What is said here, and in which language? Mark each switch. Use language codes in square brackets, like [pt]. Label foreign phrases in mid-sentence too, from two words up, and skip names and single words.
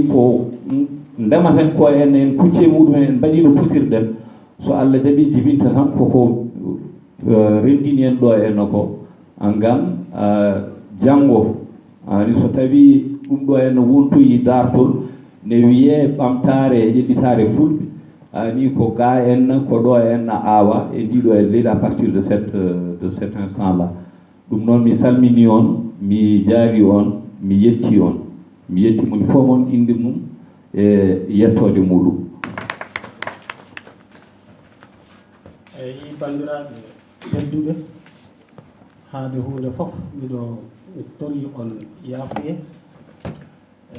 [ff] ko ndematen ko en kucce muɗumen en mbaɗino putirɗen so Allah jaaɓi jibinta tan koko rendini en ɗo en ko ngam janngo ani so tawi ɗum ɗo en wontoyi dartol ne wiye ɓamtare e ƴeɗɗitare fulɓe ani ko ga en ko ɗo en awa e ndiɗo e leydi [fr] à partir de cet instant là [ff] ɗum noon mi salmini on mi jaari on mi yetti on mi yetti moni fof mon inde mum e yettode muɗum eyi bandiraɓe tedduɓe haade hunde fof miɗo tori on yaafuye e